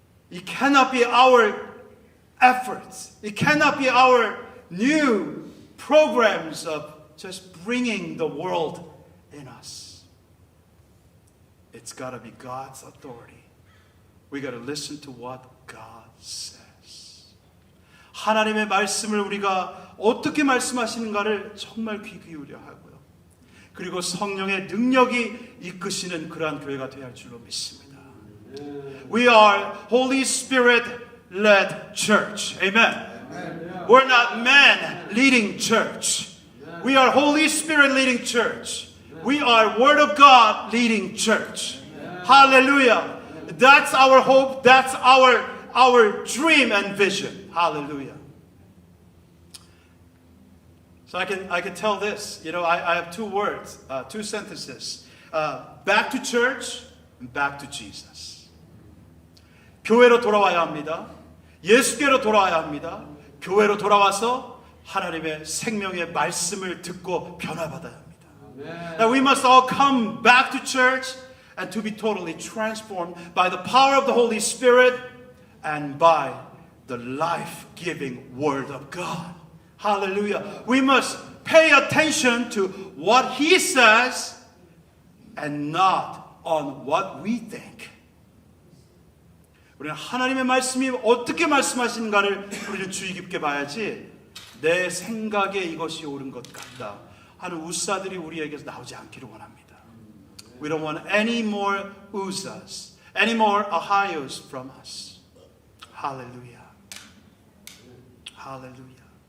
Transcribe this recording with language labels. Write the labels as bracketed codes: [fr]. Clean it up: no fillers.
[en] It cannot be our efforts. It cannot be our new programs of just bringing the world in us. It's got to be God's authority. We got to listen to what God says. [ko] 하나님의 말씀을 우리가 어떻게 말씀하시는가를 정말 귀 기울여 하고요. 그리고 성령의 능력이 이끄시는 그러한 교회가 되어야 할 줄로 믿습니다. [en] We are Holy Spirit-led church. Amen. We're not men leading church. We are Holy Spirit leading church. We are Word of God leading church. Hallelujah. That's our hope. That's our dream and vision. Hallelujah. So I can tell this. You know, I have two words, two sentences. Back to church and back to Jesus. [ko] 교회로 돌아와야 합니다. 예수께로 돌아와야 합니다. 교회로 돌아와서 하나님의 생명의 말씀을 듣고 변화받아야 합니다. [en] That we must all come back to church and to be totally transformed by the power of the Holy Spirit and by the life-giving Word of God. Hallelujah. We must pay attention to what He says and not on what we think. [ko] 우리는 하나님의 말씀이 어떻게 말씀하시는가를 우리는 주의 깊게 봐야지 내 생각에 이것이 옳은 것 같다 하는 우사들이 우리에게서 나오지 않기를 원합니다. [en] We don't want any more usas, any more ahayos from us. Hallelujah. Hallelujah.